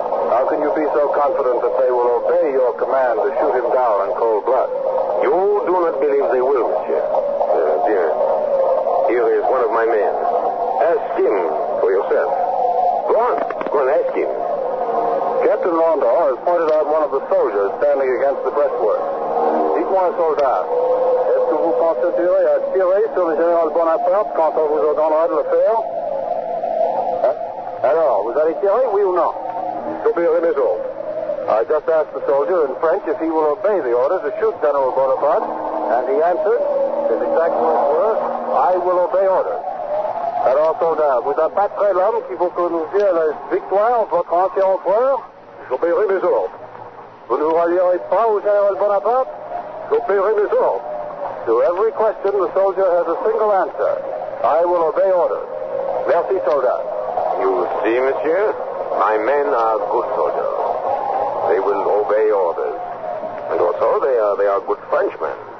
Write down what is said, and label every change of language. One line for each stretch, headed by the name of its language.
English: How can you be so confident that they will obey your command to shoot him down in cold blood? You do not believe they will, monsieur. Dear, here is one of my men. Ask him for yourself. Go on, ask him. Captain Rondeau has pointed out one of the soldiers standing against the breastwork.
French: Dites-moi, soldat, est-ce que vous considérez à tirer sur le général Bonaparte quand on vous ordonnera de le faire? Hein? Alors, vous allez tirer, oui ou non? J'obéirai mes ordres.
English: I just asked the soldier in French if he will obey the order to shoot General Bonaparte, and he answered, his exact words were, I will obey orders.
French: Alors, soldat, vous abattrez l'homme qui vous conduisait à la victoire, votre ancien empereur? J'obéirai mes ordres. Vous ne vous rallierez pas au général Bonaparte? J'obéirai mes ordres.
English: To every question, the soldier has a single answer. I will obey orders.
French: Merci, soldat.
English: You see, monsieur, my men are good soldiers. They will obey orders. And also, they are good Frenchmen.